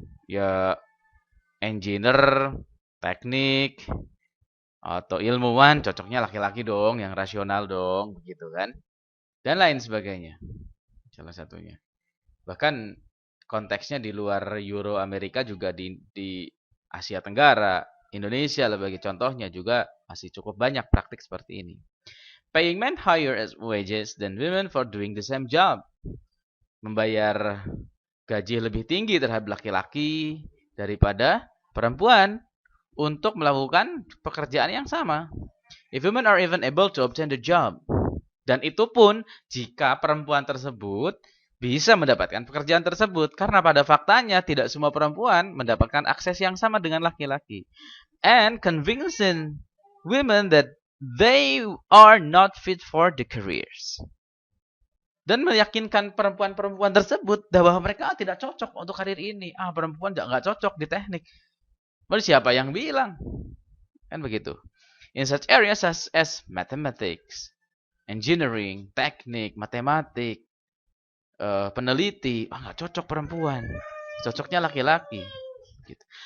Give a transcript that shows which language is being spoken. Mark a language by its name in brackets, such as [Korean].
[Indonesian] Ya engineer, teknik, atau ilmuwan cocoknya laki-laki dong, yang rasional dong, begitu kan? Dan lain sebagainya. Salah satunya. Bahkan konteksnya di luar Euro Amerika juga di Asia Tenggara, Indonesia sebagai contohnya juga masih cukup banyak praktik seperti ini. [English] Paying men higher as wages than women for doing the same job. [Indonesian] Membayar gaji lebih tinggi terhadap laki-laki daripada perempuan untuk melakukan pekerjaan yang sama. [English] If women are even able to obtain the job. [Indonesian] Dan itu pun jika perempuan tersebut bisa mendapatkan pekerjaan tersebut. Karena pada faktanya tidak semua perempuan mendapatkan akses yang sama dengan laki-laki. [English] And convincing women that they are not fit for the careers. [Indonesian] Dan meyakinkan perempuan-perempuan tersebut bahwa mereka tidak cocok untuk karir ini. Perempuan nggak cocok di teknik. Lalu siapa yang bilang? Kan begitu. [English] In such areas as mathematics, engineering, [Indonesian] teknik, matematik, peneliti, nggak cocok perempuan. Cocoknya laki-laki. Gitu.